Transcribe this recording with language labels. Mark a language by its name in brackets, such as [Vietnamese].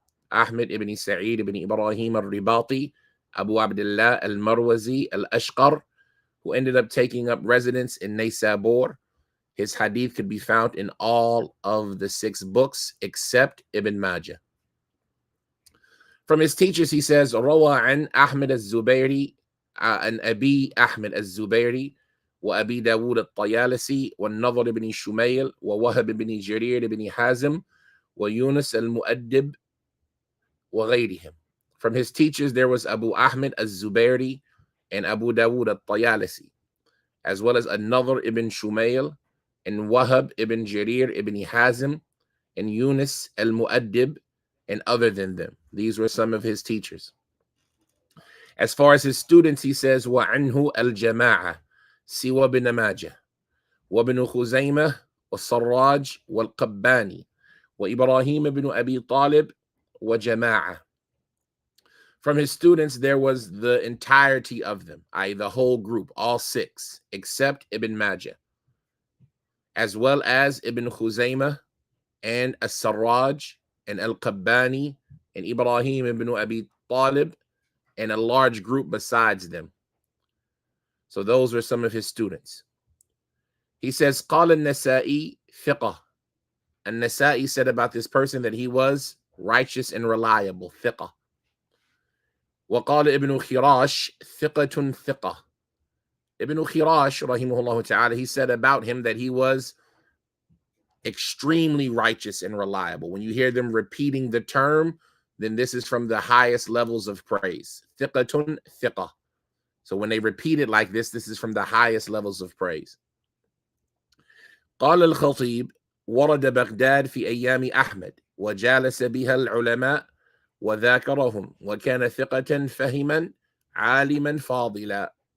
[English] Ahmed ibn Sa'id ibn Ibrahim al-Ribati, Abu Abdullah al-Marwazi al-Ashqar, who ended up taking up residence in Naysabur. His hadith could be found in all of the 6 books except Ibn Majah. From his teachers, he says, [Arabic] روى عن أحمد الزبيري عن أبي أحمد الزبيري وأبي داود الطيالسي والنضر بن شميل ووهب بن جرير بن حازم ويونس المؤدب وغيرهم. [English] From his teachers, there was Abu Ahmed al-Zubairi and Abu Dawud al-Tayalisi, as well as An-Nadhr ibn Shumail and Wahab ibn Jarir ibn Hazim and Yunus al-Mu'addib and other than them. These were some of his teachers. As far as his students, he says, [Arabic] وَعَنْهُ الْجَمَاعَةِ سِوَى بِنَ مَاجَةَ وَبْنُ خُزَيْمَةَ وَالصَّرَّاجِ وَالْقَبَّانِ وَإِبْرَاهِيمَ بْنُ أَبِي طَالِبٍ وَجَمَاعَةً. [English] From his students, there was the entirety of them, i.e. the whole group, all 6, except Ibn Majah, as well as Ibn Khuzaymah and As-Sarraj and Al-Qabbani and Ibrahim ibn Abi Talib and a large group besides them. So those were some of his students. He says, [Arabic] قال النسائي ثقة. [English] An-Nasa'i said about this person that he was righteous and reliable, ثقة. [Arabic] وقال ابن خراش ثقة ثقة. [English] Ibn Khirash, rahimahullah ta'ala, he said about him that he was extremely righteous and reliable. When you hear them repeating the term, then this is from the highest levels of praise. Thiqatun thiqah. So when they repeat it like this is from the highest levels of praise. [Arabic] قال الخطيب ورد بغداد في أيام أحمد وجالس بها العلماء وذاكرهم وكان ثقة فهما عالما فاضلا.